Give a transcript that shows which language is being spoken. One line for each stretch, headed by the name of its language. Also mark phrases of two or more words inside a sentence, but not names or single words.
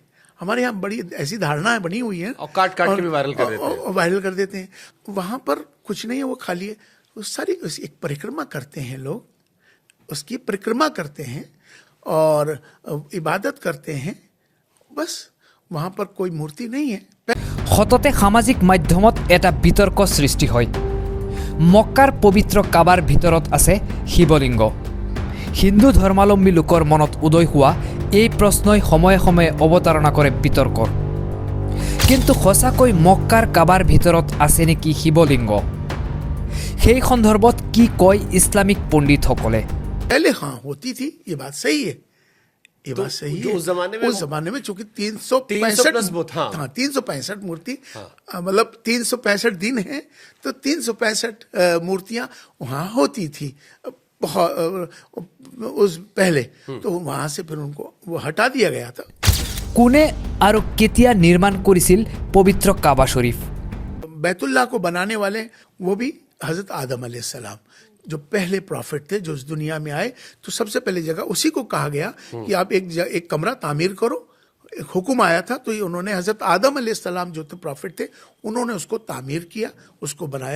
Hindi: हमारे यहाँ बड़ी ऐसी धारणाएं बनी हुई हैं और काट के भी वायरल कर देते हैं। वहाँ पर कुछ नहीं है, वो खाली है। वो सारी एक परिक्रमा करते हैं लोग, उसकी परिक्रमा करते हैं और इबादत करते हैं, बस। वहाँ पर कोई मूर्ति नहीं है।
Assamese: সততে সামাজিক মাধ্যমত এটা বিতৰ্ক সৃষ্টি হয়। মক্কাৰ পবিত্ৰ কাবাৰ ভিতৰত আছে শিৱলিংগ। হিন্দু ধৰ্মাৱলম্বী লোকৰ মনত উদয় হোৱা এই প্ৰশ্নই সময়ে সময়ে অৱতাৰণা কৰে বিতৰ্কৰ। কিন্তু সঁচাকৈ মক্কাৰ কাবাৰ ভিতৰত আছে নেকি শিৱলিংগ? সেই সন্দৰ্ভত কি কয় ইছলামিক পণ্ডিতসকলে?
Hindi: पहले हाँ होती थी, ये बात सही है, ये बात सही है। उस जमाने में चूंकि 365 मूर्ति, मतलब 365 दिन है तो 365 मूर्तियां वहाँ होती थी उस पहले। तो वहां से फिर उनको वो हटा दिया गया था।
Assamese: কোনে আৰু কেতিয়া নিৰ্মাণ কৰিছিল পবিত্ৰ কাবা শৰীফ?
Hindi: बैतुल्ला को बनाने वाले वो भी हजरत आदम अलैहिस्सलाम, जो पहले प्रॉफिट थे जो इस दुनिया में आए। तो सबसे पहले जगह उसी को कहा गया कि आप एक कमरा तामीर करो, एक हुक्म आया था। तो ये उन्होंने हजरत आदम अलैहिस्सलाम जो थे प्रॉफिट थे, उन्होंने उसको तामीर किया, उसको बनाया।